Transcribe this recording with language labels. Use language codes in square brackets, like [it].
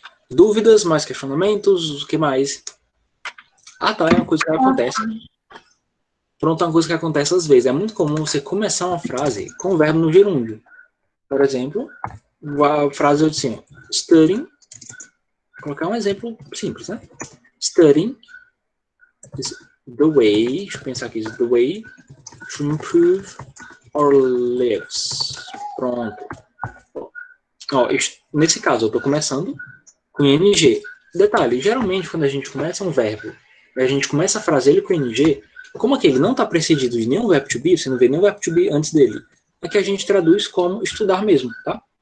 [pt] Dúvidas, mais questionamentos, o que mais? Ah, tá, é uma coisa que acontece. Pronto, é uma coisa que acontece às vezes. É muito comum você começar uma frase com o verbo no gerúndio. Por exemplo, a frase eu disse assim, studying, vou colocar um exemplo simples, né? [en] Studying is the way, [pt] deixa eu pensar aqui, [en] is the way to improve our lives. [pt] Pronto. Ó, nesse caso, eu estou começando com ing. Detalhe, geralmente quando a gente começa um verbo, a gente começa a frase ele com ing, como aquele não está precedido de nenhum verbo to be, você não vê nenhum verbo to be antes dele, aqui a gente traduz como estudar mesmo, tá?